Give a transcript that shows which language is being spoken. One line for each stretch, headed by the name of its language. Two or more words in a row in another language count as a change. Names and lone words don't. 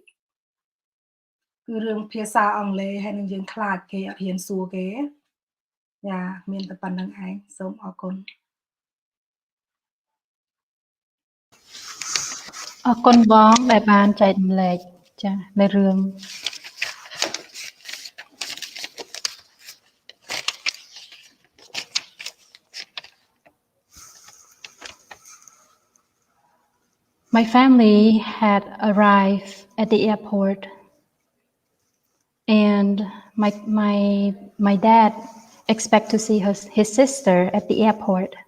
Khmer: រឿងភាសាអង់គ្លេសហើយនឹងយើងខ្លាចគេអត់ហ៊ានសួរគេយ៉ាមានតែប៉ុណ្្នឹងឯងសូមអរគុណ អរគុណបងដែលបានចែករំលែកចានៅរឿង
English: My family had arrived at the airport and my dad expect to see his sister at the airport.